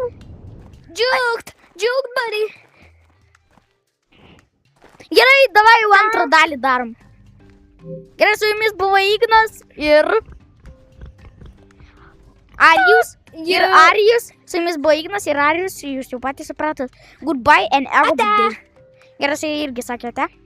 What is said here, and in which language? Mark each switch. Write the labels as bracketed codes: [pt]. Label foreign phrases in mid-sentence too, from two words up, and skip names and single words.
[lt] Džiaugt, buddy. Gerai, davai jau antrą dalį darom. Gerai, su jumis buvo Ignas ir... Arijus. Ir Arijus. Su jumis buvo Ignas ir Arijus, jūs jau patys supratot. [en] Goodbye and have a good day. [lt] Gerai, irgi sakėte.